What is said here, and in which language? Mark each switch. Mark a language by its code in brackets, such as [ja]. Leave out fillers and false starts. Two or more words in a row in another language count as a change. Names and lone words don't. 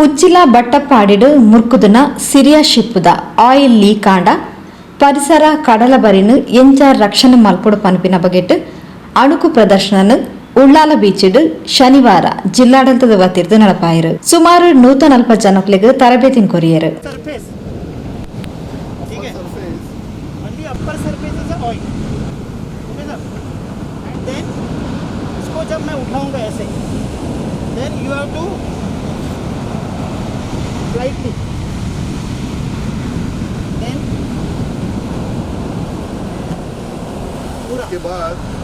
[tcy] ಉಚ್ಚಿಲ ಬಟ್ಟಪ್ಪಾಡಿಡು ಮುರ್ಕುದುನ ಸಿರಿಯ ಶಿಪ್ಪುದ ಆಯಿಲ್ ಲೀಕ್ ಆಂಡ ಪರಿಸರ ಕಡಲಬರಿನು ಎಂಚ ರಕ್ಷಣೆ ಮಲ್ಪೊಡು ಪನ್ಪಿನ ಬಗೆಟ್ ಅಣುಕು ಪ್ರದರ್ಶನ ಉಳ್ಳಾಲ ಬೀಚಿಡು ಶನಿವಾರ ಜಿಲ್ಲಾಡಳಿತದ ವತಿರ್ದು ನಡಪಾಯಿರು. ಸುಮಾರು 140 ಜನಕ್ಲಿಗೆ ತರಬೇತಿ ಕೊರಿಯರು. [hi] जब मैं उठाऊंगा ऐसे [en] then you have to slightly then [hi] पूरा के बाद